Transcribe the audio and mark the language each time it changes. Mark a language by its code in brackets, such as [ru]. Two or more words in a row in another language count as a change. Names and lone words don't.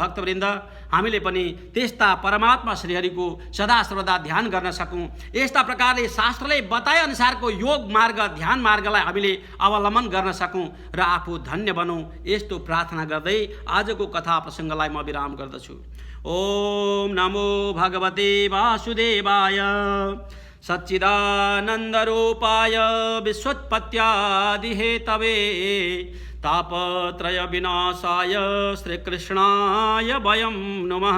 [ne] भक्तवृन्द, हामीले पनि त्यस्ता परमात्मा श्रीहरिको सदा सर्वदा ध्यान गर्न सकौँ। यस्ता प्रकारले शास्त्रले बताए अनुसारको योग मार्ग ध्यान मार्गलाई हामीले अवलम्बन गर्न सकौँ र आफू धन्य बनौँ। यस्तो प्रार्थना गर्दै आजको कथा प्रसङ्गलाई म विराम गर्दछु। [sa] ओम नमो भगवते वासुदेवाय सच्चिदानन्दरूपाय विश्वोत्पत्त्यादिहेतवे तापत्रय विनाशाय श्रीकृष्णाय वयं नमः।